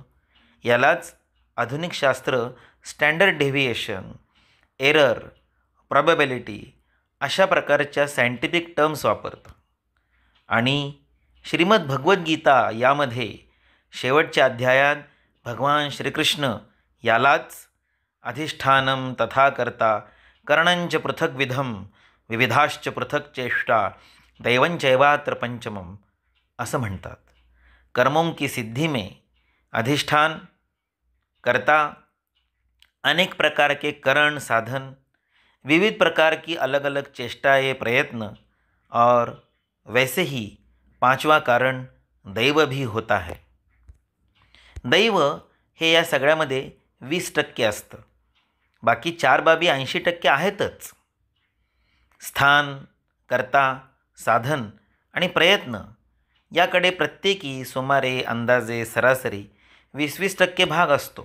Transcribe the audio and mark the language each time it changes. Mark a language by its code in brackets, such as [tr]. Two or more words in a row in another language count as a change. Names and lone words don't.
[mr] यालाच आधुनिक शास्त्र [en] standard deviation, error, probability [mr] अशा प्रकारच्या [en] scientific terms [mr] वापरतं. आणि श्रीमद भगवद्गीता यामध्ये शेवटच्या अध्यायात भगवान श्रीकृष्ण यालाच [sa] अधिष्ठानम तथा कर्ता करणंच पृथग्विधम विविधाश्च पृथक चेष्टा दैवंचैवात्र पंचमम [mr] असं म्हणतात. [hi] कर्मों की सिद्धि में अधिष्ठान, कर्ता, अनेक प्रकार के करण साधन, विविध प्रकार की अलग अलग चेष्टाएं प्रयत्न, और वैसे ही 5वां कारण दैव भी होता है. [mr] दैव हे या सगळ्यामध्ये 20% असतं. बाकी 4 बाबी 80% आहेतच. स्थान, कर्ता, साधन आणि प्रयत्न याकडे प्रत्येकी सुमारे अंदाजे सरासरी 20-20% भाग असतो.